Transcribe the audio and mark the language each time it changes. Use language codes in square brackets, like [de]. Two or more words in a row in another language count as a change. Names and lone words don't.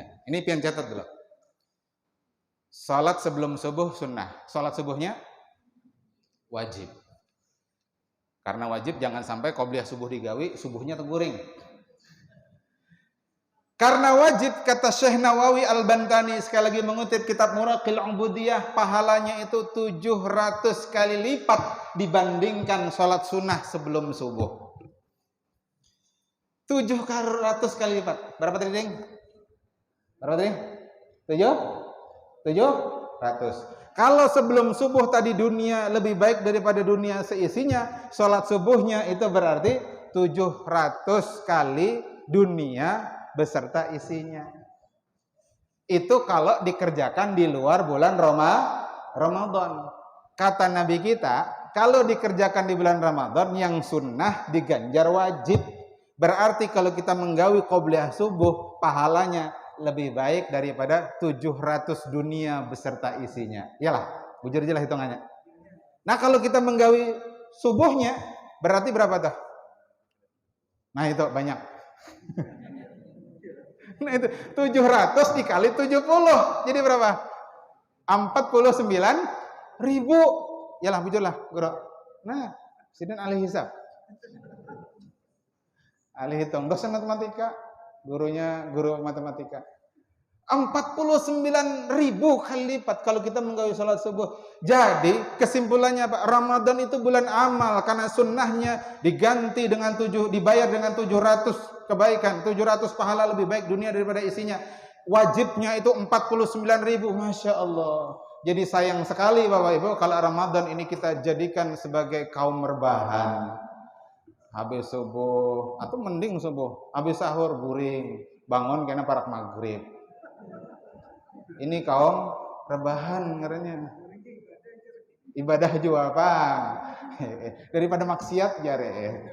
[id] Ini pian catat dulu. Salat sebelum subuh sunnah. Salat subuhnya wajib. Karena wajib jangan sampai qobliyah subuh digawi, subuhnya teguring. Karena wajib kata Syekh Nawawi Al-Bantani sekali lagi mengutip kitab Muraqil Ubudiyah, pahalanya itu 700 kali lipat dibandingkan salat sunnah sebelum subuh. 700 kali lipat. Berapa tadi, Ding? Berapa tadi? 700. Kalau sebelum subuh tadi dunia lebih baik daripada dunia seisinya, sholat subuhnya itu berarti 700 kali dunia beserta isinya. Itu kalau dikerjakan di luar bulan Ramadan. Kata Nabi kita, kalau dikerjakan di bulan Ramadan yang sunnah diganjar wajib. Berarti kalau kita menggawi qobliyah subuh, pahalanya lebih baik daripada 700 dunia beserta isinya. Iyalah, bujur aja lah hitungannya. Nah kalau kita menggawi subuhnya, berarti berapa tuh? Nah itu banyak. Nah itu 700 dikali 70. Jadi berapa? 49.000. Yalah bujur lah, Guru. Nah, sidin ahli hisab. Ahli hitung, dosen matematika, guru matematika. 49.000 kali lipat kalau kita menggawi sholat subuh. Jadi kesimpulannya apa? Ramadan itu bulan amal karena sunnahnya diganti dengan dibayar dengan 700 kebaikan, 700 pahala lebih baik dunia daripada isinya. Wajibnya itu 49.000, [ar] ما شاء الله. [id] Jadi sayang sekali Bapak Ibu kalau Ramadan ini kita jadikan sebagai kaum rebahan. Habis subuh atau mending subuh, habis sahur guring, bangun karena parak maghrib. Ini kaum rebahan ngaranya. Ibadah juga apa? Daripada maksiat jare.